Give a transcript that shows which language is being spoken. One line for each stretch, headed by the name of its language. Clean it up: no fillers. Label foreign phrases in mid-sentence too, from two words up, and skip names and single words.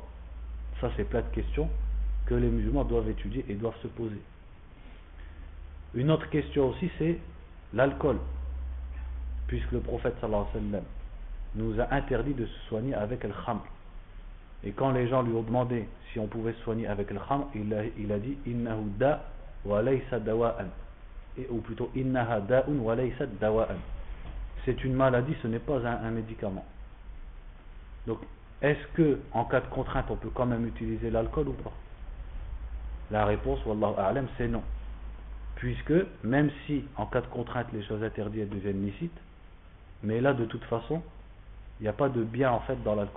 French: Ça, c'est plein de questions que les musulmans doivent étudier et doivent se poser. Une autre question aussi, c'est l'alcool, puisque le prophète
Arabic: صلى الله عليه وسلم
French: nous a interdit de se soigner avec le khamr. Et quand les gens lui ont demandé si on pouvait se soigner avec le khamr, il a dit
Arabic: إنه داء وليس دواء,
French: ou plutôt
Arabic: إنها داء وليس دواء.
French: C'est une maladie, ce n'est pas un médicament. Donc est-ce que en cas de contrainte on peut quand même utiliser l'alcool ou pas? La réponse,
Arabic: والله أعلم,
French: c'est non. Puisque même si en cas de contrainte les choses interdites deviennent licites, mais là de toute façon il n'y a pas de bien en fait dans l'alcool.